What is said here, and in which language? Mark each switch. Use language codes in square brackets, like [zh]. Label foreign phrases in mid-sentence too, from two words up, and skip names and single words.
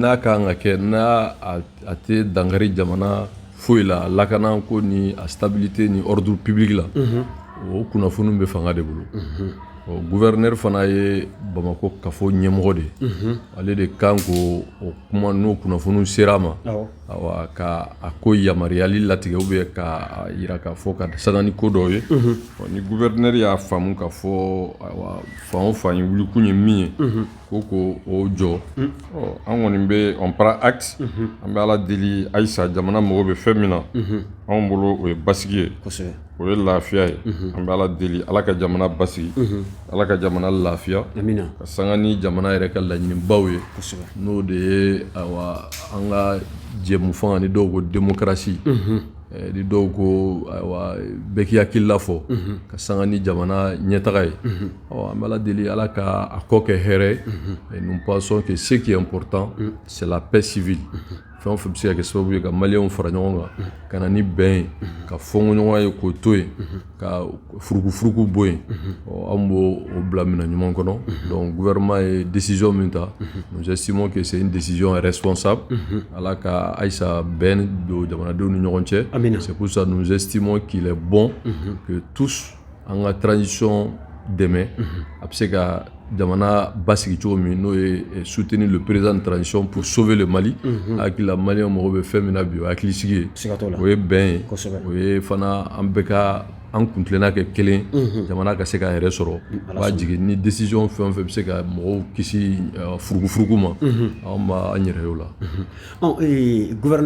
[bm] n'a kan ka kɛ n'a a tɛ dankari jamana foyi la lakana ko ni a stabilité ni [fr] ordre public [bm] la o kunnafoniw bɛ fanga de bolo gouverneur fana ye Bamako kafo ɲɛmɔgɔ de ale de kan ko o kuma n'o kunnafoniw sera ma ka a ko yamaruyali latigɛ [fr] ou bien [bm] ka yira k'a fɔ ka sanga ni ko dɔw ye ni gouverneur y'a faamu k'a fɔ fan o fan ye wulikun ye min ye ko o jɔ an kɔni bɛ [fr] on prend acte [bm] an bɛ Ala deli Ayisa jamana mago bɛ fɛn min na anw bolo o ye basigi ye o ye lafiya ye an bɛ Ala deli Ala ka jamana basigi Ala ka jamana lafiya ka sanga ni jamana yɛrɛ ka laɲinibaw ye n'o de ye an ka jɛmu fanga ni dɔw ko démocratie ni dɔw ko bɛɛ k'i hakili la fɔ ka sanga ni jamana ɲɛtaga ye an bɛ Ala deli Ala ka a kɔ kɛ hɛrɛ [fr] et nous pensons que ce qui est important c'est la paix civile [bm] fɛn o fɛn bɛ se ka kɛ sababu ye ka maliyɛnw fara ɲɔgɔn kan ka na ni bɛn ye ka fɔnɲɔgɔnya ye k'o to yen ka furukufuruku bɔ yen an b'o bila minɛn ɲuman kɔnɔ donc gouvernement ye décision min ta [fr] nous estimons que c'est une décision responsable [bm] Ala ka Ayisa bɛn don jamanadenw ni ɲɔgɔn cɛ [fr] c'est pour ça nous estimons qu'il est bon que tous [bm] an ka transition dɛmɛ a bɛ se ka jamana basigi cogo min n'o ye [fr] soutenir le président de transition pour sauver le Mali [bm] hakilila maliyɛn mago bɛ fɛn min na bi o hakili sigi ye o ye bɛn ye o ye fana an bɛɛ ka an kuntilenna kɛ kelen jamana ka se ka yɛrɛ sɔrɔ b'a jigin ni décision fɛn o fɛn bɛ se ka mɔgɔw kisi furugufurugu ma anw b'an yɛrɛ ye o la.